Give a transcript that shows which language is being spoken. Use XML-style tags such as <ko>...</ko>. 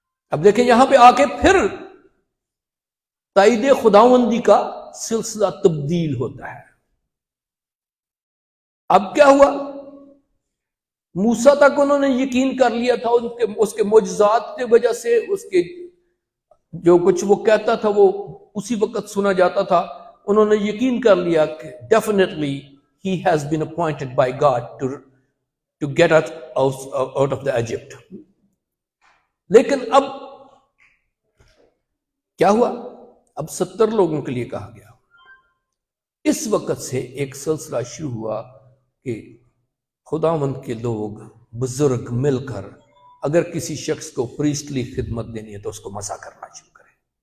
<ur>اب دیکھیں یہاں پہ آ کے پھر تائید خداوندی کا سلسلہ تبدیل ہوتا ہے. اب کیا ہوا؟ موسیٰ تک انہوں نے یقین کر لیا تھا، اس کے معجزات کی وجہ سے، اس کے جو کچھ وہ کہتا تھا وہ اسی وقت سنا جاتا تھا. انہوں نے یقین کر لیا کہ</ur> <en>definitely he has been appointed by God to get us out of the Egypt.</en> <ur>لیکن اب کیا ہوا؟ اب 70 لوگوں کے لیے کہا گیا. اس وقت سے ایک سلسلہ شروع ہوا کہ خداوند کے لوگ بزرگ مل کر اگر کسی شخص کو پریسٹلی خدمت دینی ہے تو اس کو مسا کرنا شروع کریں.</ur>